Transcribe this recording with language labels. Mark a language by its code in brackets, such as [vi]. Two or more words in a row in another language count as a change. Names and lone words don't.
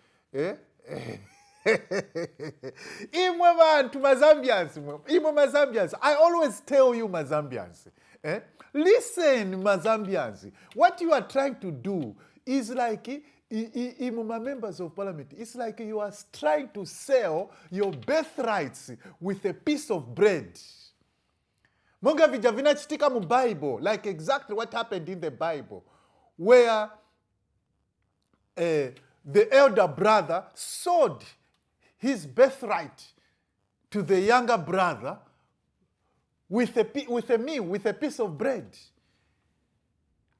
[en] Mazambians, I always tell you, Mazambians, listen, Mazambians, what you are trying to do is like, members of Parliament, it's like you are trying to sell your birthrights with a piece of bread. [ny] Monga vijavina chitika mu [en] Bible, like exactly what happened in the Bible, where the elder brother sold his birthright to the younger brother with a piece of bread.